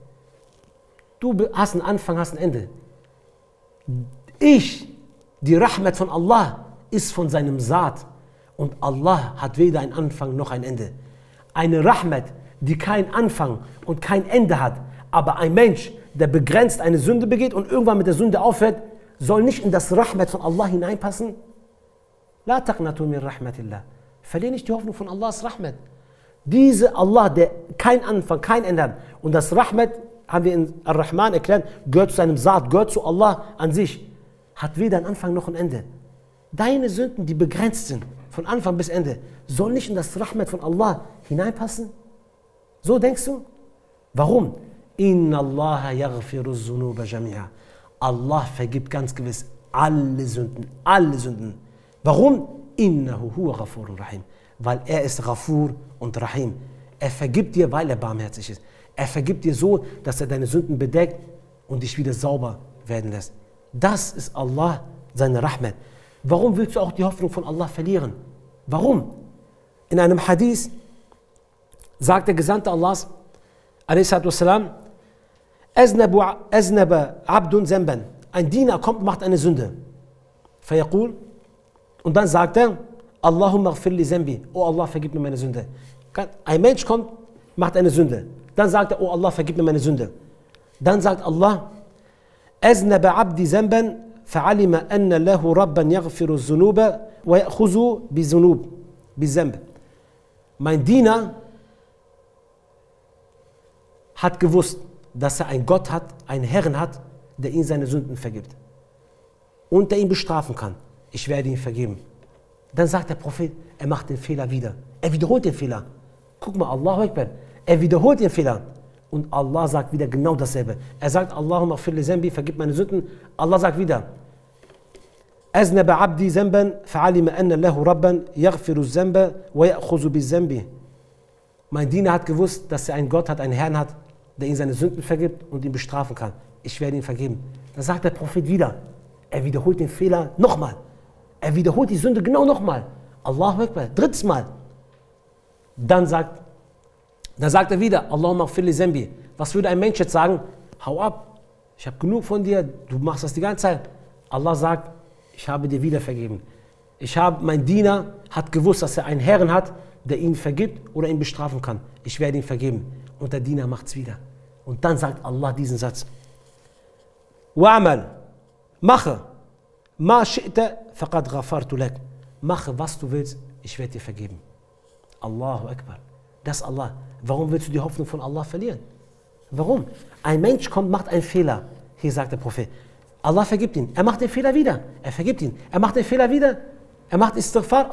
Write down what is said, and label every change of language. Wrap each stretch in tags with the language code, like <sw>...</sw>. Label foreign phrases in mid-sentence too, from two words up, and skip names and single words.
<de>Du hast einen Anfang, hast ein Ende. Die Rahmat von Allah ist von seinem Saat. Und Allah hat weder einen Anfang noch ein Ende. Eine Rahmat, die keinen Anfang und kein Ende hat. Aber ein Mensch, der begrenzt eine Sünde begeht und irgendwann mit der Sünde aufhört, soll nicht in das Rahmat von Allah hineinpassen.</de> <ar>لا تقنطوا من رحمة الله.</ar> <de>Verliere nicht die Hoffnung von Allahs Rahmat. Diese Allah, der kein Anfang, kein Ende hat. Und das Rahmat, haben wir in Ar-Rahman erklärt, gehört zu seinem Saat, gehört zu Allah an sich. Hat weder einen Anfang noch ein Ende. Deine Sünden, die begrenzt sind, von Anfang bis Ende, soll nicht in das Rahmat von Allah hineinpassen? So denkst du? Warum?</de> <ar>إن الله يغفر الذنوب جميعا.</ar> <de>Allah vergibt ganz gewiss alle Sünden, alle Sünden. Warum?</de> <ar>إنه هو الغفور الرحيم.</ar> <de>Weil er ist Ghafur und Rahim. Er vergibt dir, weil er barmherzig ist. Er vergibt dir so, dass er deine Sünden bedeckt und dich wieder sauber werden lässt. Das ist Allah, seine Rahmat. Warum willst du auch die Hoffnung von Allah verlieren? Warum? In einem Hadith sagt der Gesandte Allahs,</de> <ar>a.s.w., أذنب عبد ذنبا.</ar> <de>Ein Diener kommt und macht eine Sünde.</de> <ar>فيقول.</ar> <de>Und dann sagt er,</de> <ar>اللهم اغفر لي ذنبي.</ar> <de>Oh Allah, vergib mir meine Sünde. Ein Mensch kommt, macht eine Sünde. Dann sagt er, oh Allah, vergib mir meine Sünde. Dann sagt Allah,</de> <ar>أذنب عبدي ذنبا فعلم أن له ربا يغفر الذنوب ويأخذ بالذنوب بالذنب.</ar> <de>Mein Diener hat gewusst, dass er einen Gott hat, einen Herrn hat, der ihm seine Sünden vergibt. Und der ihn bestrafen kann. Ich werde ihn vergeben. Dann sagt der Prophet, er macht den Fehler wieder. Er wiederholt den Fehler. Guck mal,</de> <ar>الله أكبر.</ar> <de>Er wiederholt den Fehler. Und Allah sagt wieder genau dasselbe. Er sagt,</de> <ar>اللهم اغفر لي ذنبي,</ar> <de>vergib meine Sünden. Allah sagt wieder,</de> <ar>أذنب عبدي ذنبا فعلم أن له ربا يغفر الذنب ويأخذ بالذنب.</ar> <de>Mein Diener hat gewusst, dass er einen Gott hat, einen Herrn hat, der ihm seine Sünden vergibt und ihn bestrafen kann. Ich werde ihn vergeben. Dann sagt der Prophet wieder, er wiederholt den Fehler nochmal. Er wiederholt die Sünde genau nochmal.</de> <ar>الله أكبر,</ar> <de>drittes Mal. Dann sagt er wieder,</de> <ar>اللهم اغفر لي ذنبي.</ar> <de>Was würde ein Mensch jetzt sagen? Hau ab, ich habe genug von dir, du machst das die ganze Zeit. Allah sagt, ich habe dir wieder vergeben. Mein Diener hat gewusst, dass er einen Herrn hat, der ihn vergibt oder ihn bestrafen kann. Ich werde ihn vergeben. Und der Diener macht es wieder. Und dann sagt Allah diesen Satz. Wa'amal, mache,</de> <ar>ما شئت فقد غفرت لك.</ar> <de>Mache, was du willst, ich werde dir vergeben.</de> <ar>الله أكبر.</ar> <de>Das ist Allah. Warum willst du die Hoffnung von Allah verlieren? Warum? Ein Mensch kommt, macht einen Fehler. Hier sagt der Prophet, Allah vergibt ihn. Er macht den Fehler wieder. Er vergibt ihn. Er macht den Fehler wieder. Er macht Istighfar.</de>